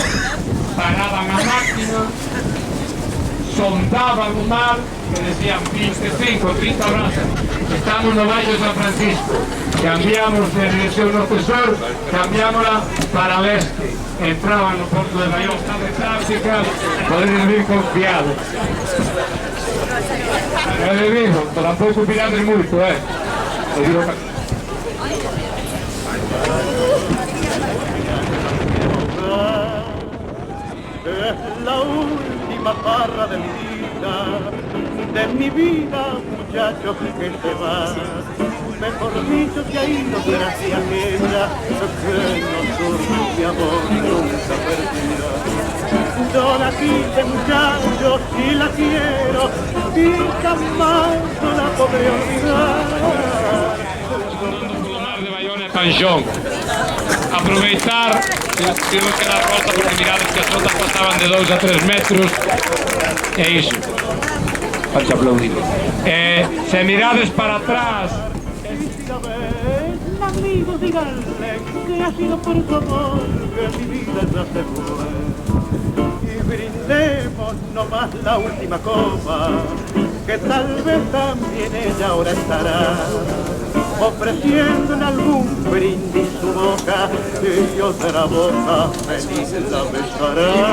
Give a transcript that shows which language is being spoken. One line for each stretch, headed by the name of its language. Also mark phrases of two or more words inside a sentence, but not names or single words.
Galician: Paraban a máquina, sondaban o mar, que decían 25, 30 horas, estamos no Baixo de San Francisco, cambiamos de dirección norte-sur, cambiámola
Spanish: para el este,
Galician: entraban no Porto de Baiona de práctica, poden vir confiados. le digo, tampouco mirades moito,
Spanish: Te digo que... Es la última farra de mi vida, muchacho que se va. Mejor dicho que ha ido tras de aquella que no surge mi amor nunca perdida. Yo la quise, muchacho, y la quiero, y jamás no la podré olvidar.
Galician: De Bayona e Panxón. Aproveitar, tivemos que dar volta porque mirades que as ondas pasaban de 2 a 3 metros. E iso. Faxe aplaudir. Se mirades para atrás.
Spanish: Amigos, díganle que ha sido por su amor que mi vida ya se fue. Y brindemos nomás la última copa, que tal vez también ella ahora estará ofreciendo en algún brindis su boca y otra boca feliz la besará.